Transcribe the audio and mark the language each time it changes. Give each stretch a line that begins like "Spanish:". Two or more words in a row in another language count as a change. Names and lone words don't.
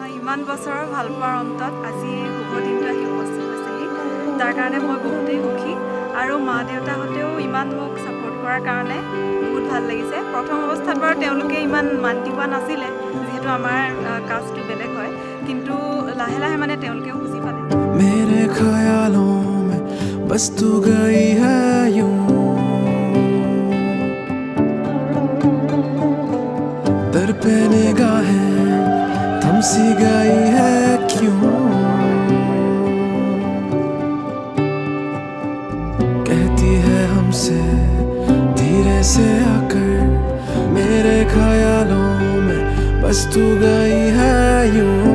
Assamese: ইমান বছৰৰ ভাল পোৱাৰ অন্তত আজি এই শুভ দিনটো আহি উপস্থিত হৈছেহি তাৰ কাৰণে মই বহুতেই সুখী আৰু মা দেউতাহঁতেও ইমান মোক ছাপোৰ্ট কৰাৰ কাৰণে বহুত ভাল লাগিছে প্ৰথম অৱস্থাত বাৰু তেওঁলোকে ইমান মান্তি পোৱা নাছিলে যিহেতু আমাৰ কাষ্টটো বেলেগ হয় কিন্তু লাহে লাহে মানে তেওঁলোকেও বুজি পালে
Hindi: मेरे ख्यालों में बस तू गई है यूं दर पे निगाहें थम सी गई है क्यों कहती है हमसे धीरे से आकर मेरे ख्यालों में बस तू गई है यूं